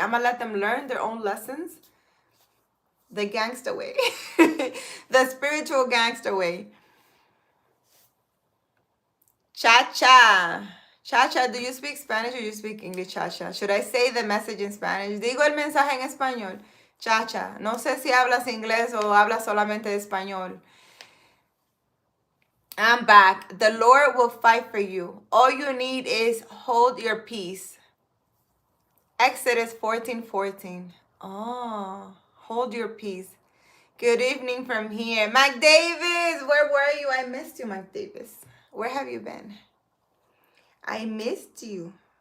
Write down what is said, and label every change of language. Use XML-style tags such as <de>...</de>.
<en>I'm going to let them learn their own lessons. The gangster way. The spiritual gangster way. Cha-cha. Cha-cha, do you speak Spanish or you speak English? Cha-cha. Should I say the message in Spanish?</en> <es>Digo el mensaje en español. Cha-cha. No sé si hablas inglés o hablas solamente español.</es> <en>I'm back. The Lord will fight for you. All you need is hold your peace. Exodus 14:14. Oh, hold your peace. Good evening from here. Mac Davis, where were you? I missed you, Mac Davis. Where have you been? I missed you.</en>